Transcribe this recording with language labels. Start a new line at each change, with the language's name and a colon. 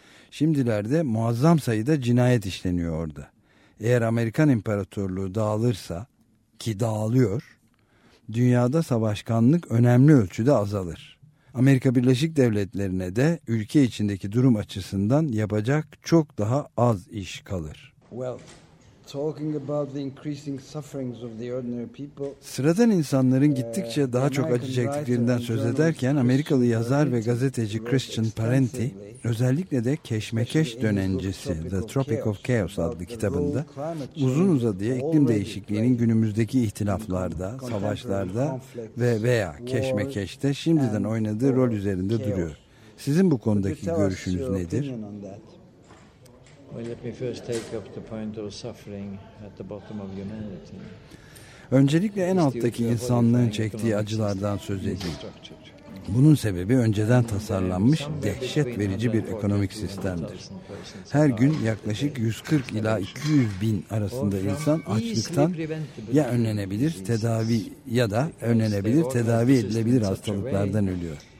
Turkish: Şimdilerde muazzam sayıda cinayet işleniyor orada. Eğer Amerikan İmparatorluğu dağılırsa, ki dağılıyor, dünyada savaşkanlık önemli ölçüde azalır. Amerika Birleşik Devletleri'ne de ülke içindeki durum açısından yapacak çok daha az iş kalır.
English: Well, talking about the increasing sufferings of the ordinary people.
Turkish: Sıradan insanların gittikçe daha çok acı çektiklerinden söz ederken Amerikalı yazar ve gazeteci Christian Parenti özellikle de Keşmekeş Dönencesi The Tropic of Chaos adlı kitabında uzun uzadıya iklim değişikliğinin günümüzdeki ihtilaflarda, savaşlarda ve veya Keşmekeş'te şimdiden oynadığı rol üzerinde duruyor. Sizin bu konudaki görüşünüz nedir?
English: Well, let me first take up the point of suffering at the bottom of humanity.
Turkish: Öncelikle en alttaki insanlığın çektiği acılardan söz edeyim. Bunun sebebi önceden tasarlanmış dehşet verici bir ekonomik sistemdir. Her gün yaklaşık 140 ila 200 bin arasında insan açlıktan ya önlenebilir tedavi ya da önlenebilir tedavi edilebilir hastalıklardan ölüyor.